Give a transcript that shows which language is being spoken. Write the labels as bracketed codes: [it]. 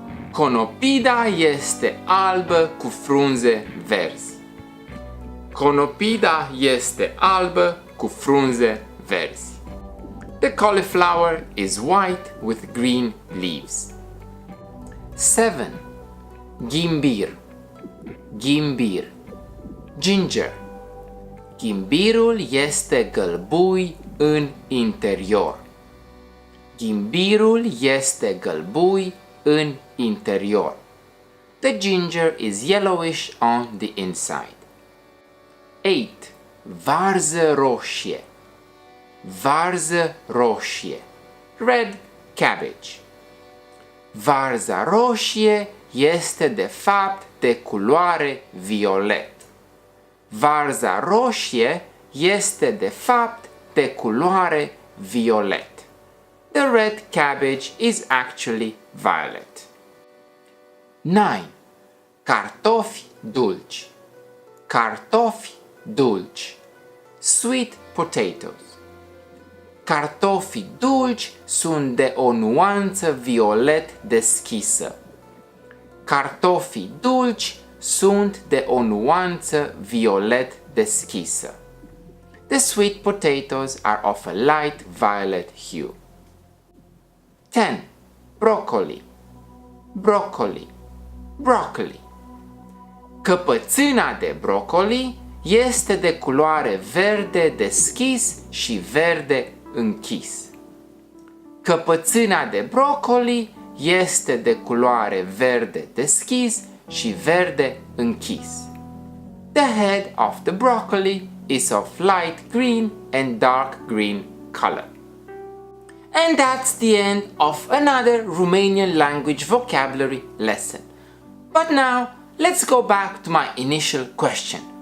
[ro] Conopida este albă cu frunze verzi. Conopida este albă cu frunze verzi. [en] The cauliflower is white with green leaves. [ro] 7. Ghimbir. Ghimbir. Ginger. Ghimbirul este gălbui în interior. Ghimbirul este gălbui în interior. [en] The ginger is yellowish on the inside. [ro] 8. Varză roșie. Varză roșie. [en] Red cabbage. [ro] Varza roșie este de fapt de culoare violet. Varza roșie este de fapt de culoare violet. [en] The red cabbage is actually violet. [ro] 9. Cartofi dulci. Cartofi dulci. [en] Sweet potatoes. [ro] Cartofii dulci sunt de o nuanță violet deschisă. Cartofii dulci sunt de o nuanță violet deschisă. [en] The sweet potatoes are of a light violet hue. [ro] 10. Broccoli. Broccoli. Broccoli. Căpățâna de broccoli este de culoare verde deschis și verde închis. Căpățâna de broccoli este de culoare verde deschis și verde închis. [en] The head of the broccoli is of light green and dark green color. And that's the end of another Romanian language vocabulary lesson. But now, let's go back to my initial question.